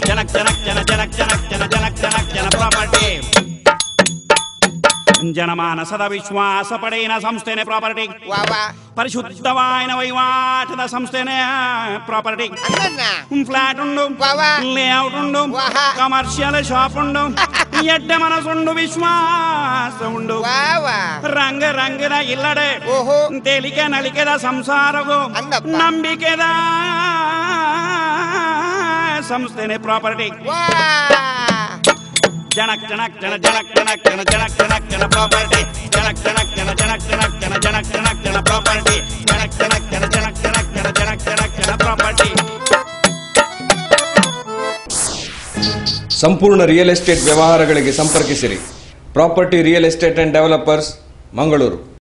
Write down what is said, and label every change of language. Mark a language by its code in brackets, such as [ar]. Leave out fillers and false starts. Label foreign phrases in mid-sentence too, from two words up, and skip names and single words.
[tcy] Janak property. ಜನಮಾನಸದ ವಿಶ್ವಾಸ ಪಡೆಯಿನ ಸಂಸ್ಥೆನೇ ಪ್ರಾಪರ್ಟಿ. ಪರಿಶುದ್ಧವಾಯಿನ ವಹಿವಾಟದ ಸಂಸ್ಥೆನೇ ಪ್ರಾಪರ್ಟಿ. ಫ್ಲಾಟ್ ಉಂಡು, ಲೇಔಟ್ ಉಂಡು, [en] commercial shop [tcy] ಉಂಡು, ಎಡ್ಡ ಮನಸ್ಸುಂಡು, ವಿಶ್ವಾಸ ಉಂಡು. ರಂಗ ರಂಗದ ಇಲ್ಲಡೆ ತೇಲಿಕೆ ನಲಿಕೆದ ಸಂಸಾರವು ನಂಬಿಕೆದ ಸಂಸ್ಥೆನೇ ಪ್ರಾಪರ್ಟಿ. ಜನಕ್ ಜನಕ್ ಜನ ಜನಕ್ ಜನಕ್ ಜನ ಜನಕ್ ಜನಕ್ ಜನ ಪ್ರಾಪರ್ಟಿ. ಜನಕ್ ಜನಕ್ ಜನ ಜನಕ್ ಜನಕ್ ಜನ ಜನಕ್ ಜನಕ್ ಜನ ಪ್ರಾಪರ್ಟಿ. ಜನಕ್ ಜನಕ್ ಜನ ಜನಕ್ ಜನಕ್ ಜನ ಜನಕ್ ಜನಕ್ ಜನ ಪ್ರಾಪರ್ಟಿ. [kn] ಸಂಪೂರ್ಣ [en] real estate [kn] ವ್ಯವಹಾರಗಳಿಗೆ ಸಂಪರ್ಕಿಸಿರಿ. ಪ್ರಾಪರ್ಟಿ ರಿಯಲ್ ಎಸ್ಟೇಟ್ ಅಂಡ್ ಡೆವಲಪರ್ಸ್, ಮಂಗಳೂರು.